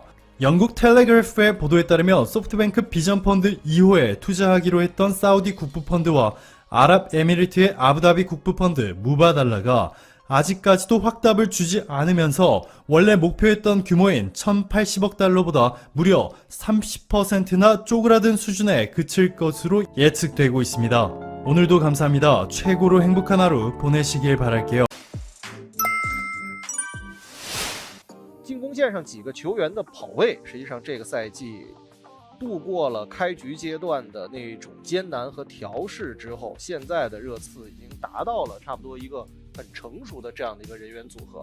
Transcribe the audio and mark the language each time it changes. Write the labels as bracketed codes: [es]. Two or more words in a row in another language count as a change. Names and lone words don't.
[ko] 영국 텔레그래프의 보도에 따르면 소프트뱅크 비전펀드 2호에 투자하기로 했던 사우디 국부펀드와 아랍에미리트의 아부다비 국부펀드 무바달라가 아직까지도 확답을 주지 않으면서 원래 목표했던 규모인 1080억 달러보다 무려 30%나 쪼그라든 수준에 그칠 것으로 예측되고 있습니다. 오늘도 감사합니다. 최고로 행복한 하루 보내시길 바랄게요. [zh] 进攻线上几个球员的跑位，实际上这个赛季度过了开局阶段的那种艰难和调试之后，现在的热刺已经达到了差不多一个很成熟的这样的一个人员组合。